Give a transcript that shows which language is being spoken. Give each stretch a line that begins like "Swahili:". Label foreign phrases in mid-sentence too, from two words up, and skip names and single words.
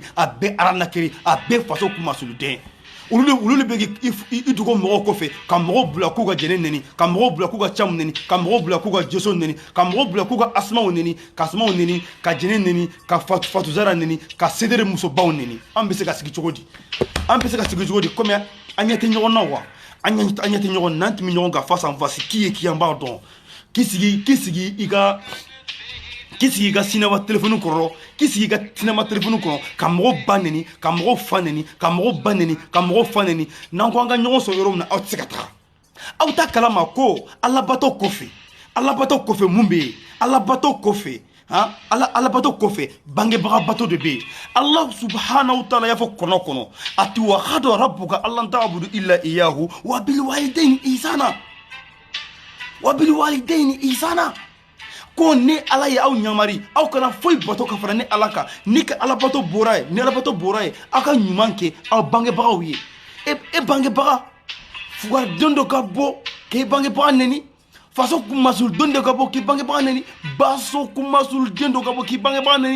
Bambara: a bɛɛ arnaqueur a bɛɛ faso kumasuluden olu le bɛ i dogo mɔgɔw kɔfɛ ka mɔgɔw bila k'u ka jɛnɛ nɛni ka mɔgɔw bila k'u ka camu nɛni ka mɔgɔw bila k'u ka jeso nɛni ka mɔgɔw bila k'u ka asumaw nɛni ka asumaw nɛni ka jɛnɛ nɛni ka fatuzara nɛni ka sedere musobaw nɛni an bɛ se ka sigi cogo di komi an ɲɛ tɛ ɲɔgɔn na wa an ɲɛ tɛ ɲɔgɔn na n'an tun bɛ ɲɔgɔn kan
French: face en face
Bambara: k'i ye k'i an b'a dɔn k'i sigi i ka sinama telefoni kɔrɔ ka mɔgɔ ba nɛni ka mɔgɔ fa nɛni ka mɔgɔ ba nɛni ka mɔgɔ fa nɛni n'an ko an ka ɲɔgɔn sɔrɔ yɔrɔ min na aw tɛ se ka taga aw t'a kalama ko alabato kɔfɛ mun bɛ yen alabato kɔfɛ bangebaga bato de bɛ yen Allah
Arabic: سبحانه وتعالى
Bambara: y'a fɔ kɔnɔ
Arabic: أتي وقضى ربك ألا تعبدوا إلا إياه وبالوالدين إحسانا
Bambara: ko ni ala ye aw ɲamari aw kana foyi bato ka fara ni ala kan ni ka alabato bɔra ye aw ka ɲuman kɛ aw bangebagaw ye e bangebaga fugariden dɔ ka bɔ k'e bangebaga nɛni faso kumasuluden dɔ ka bɔ k'i bangebaga nɛni baso kumasuluden dɔ ka bɔ k'i bangebaga nɛni